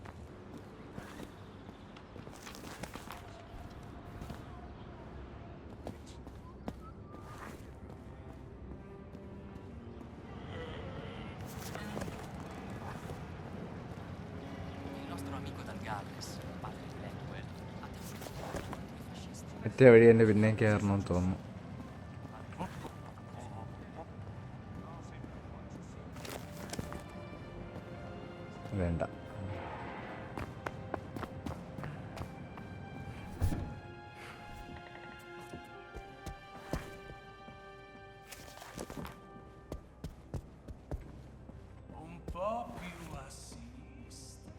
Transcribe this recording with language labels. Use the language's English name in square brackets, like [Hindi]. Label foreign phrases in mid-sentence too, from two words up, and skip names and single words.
[Italian] Il nostro amico dal Galles, padre Blackwell, ha temuto i fascisti. [Malayalam] മറ്റേ വഴി തന്നെ പിന്നെയും കയറണമെന്ന് തോന്നുന്നു. വേണ്ട. [Italian] Un po' più a sinistra.